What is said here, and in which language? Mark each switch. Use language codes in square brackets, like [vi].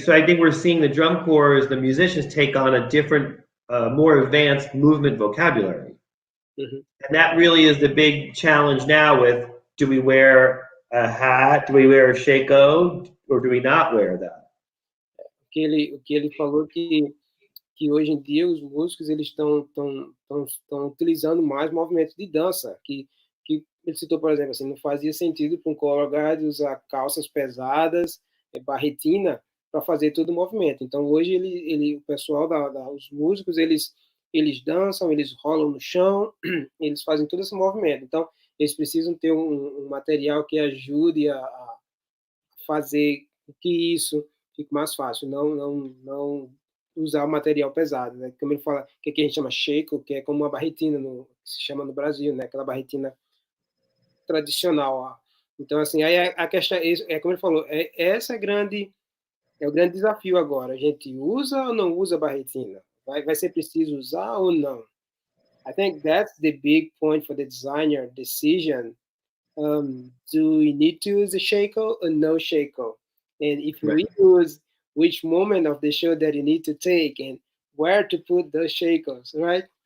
[en] So I think we're seeing the drum corps, the musicians, take on a different, more advanced movement vocabulary. Mm-hmm. And that really is the big challenge now with, do we wear a hat? Do we wear a shako? Or do we not wear that? [pt] O que ele falou que que hoje em dia os músicos eles estão utilizando mais movimentos de dança, que ele citou, por exemplo, assim, não fazia sentido para um colorguard usar calças pesadas, barretina, para fazer todo o movimento. Então, hoje, o pessoal, os músicos, eles dançam, eles rolam no chão, eles fazem todo esse movimento. Então, eles precisam ter um material que ajude a fazer que isso fique mais fácil, não usar o material pesado, né? Como ele fala, que aqui a gente chama shekel, que é como uma barretina, que se chama no Brasil, né? Aquela barretina tradicional. Ó. Então, assim, aí a questão é como ele falou, essa é o grande desafio agora. A gente usa ou não usa barretina? Vai ser preciso usar ou não? [en] I think that's the big point for the designer decision. Do we need to use a shekel or no shekel? And if we use, which moment of the show that you need to take and where to put those shekels, right?